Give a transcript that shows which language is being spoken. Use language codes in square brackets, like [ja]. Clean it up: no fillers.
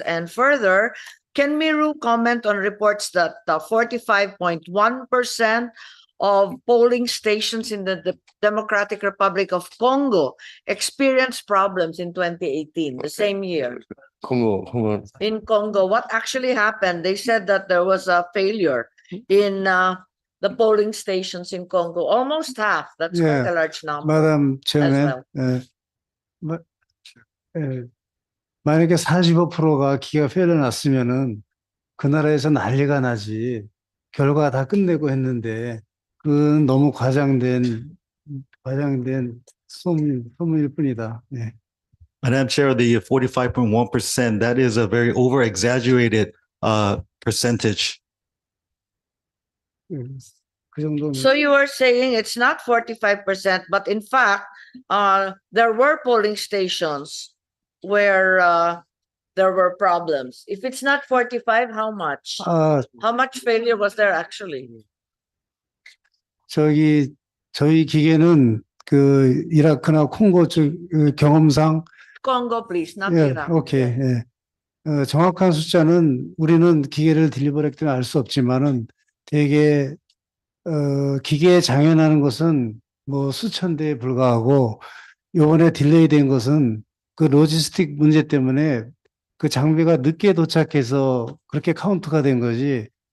[en] And further, can Miru comment on reports that 45.1% of polling stations in the Democratic Republic of Congo experienced problems in 2018, the same year? Congo. In Congo, what actually happened? They said that there was a failure in the polling stations in Congo, almost half. That's quite Yeah, a large number. Madam Chairman, [ko] 만약에 45%가 기가 페일러 났으면은 그 나라에서 난리가 나지. 결과 다 끝내고 했는데 그건 너무 과장된 소문일 뿐이다. 예. [en] Madam Chair, the 45.1%, that is a very over-exaggerated percentage. [ko] 그 정도면 [en] So you are saying it's not 45%, but in fact, there were polling stations where there were problems. If it's not 45, how much? How much failure was there actually? [ko] 저희 기계는 그 이라크나 콩고 쪽 경험상 [en] Congo, please, not [ko] 예, [en] Iraq. [ko] 오케이. 예. 정확한 숫자는 우리는 기계를 딜리버리 때문에 알 수 없지만은 대개 기계에 장애나는 것은 뭐 수천 대에 불과하고 이번에 딜레이 된 것은 그 로지스틱 문제 때문에 그 장비가 늦게 도착해서 그렇게 카운트가 된 거지.